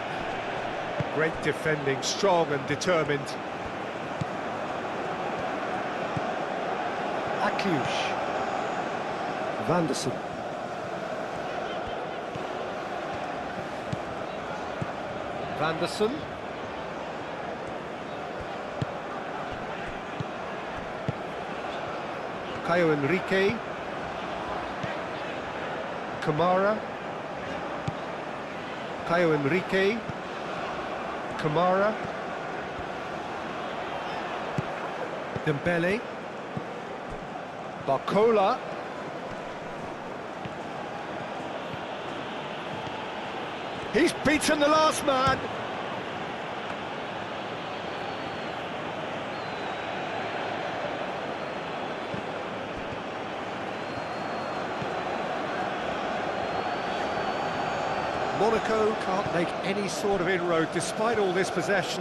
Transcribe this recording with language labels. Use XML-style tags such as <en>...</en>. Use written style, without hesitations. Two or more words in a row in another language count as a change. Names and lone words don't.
<en>Great defending, strong and determined. Akliush. Vanderson. Vanderson. Caio Henrique. Kamara. Caio Henrique. Kamara. Dembele. Barcola. He's beaten the last man. Monaco can't make any sort of inroad despite all this possession.</en>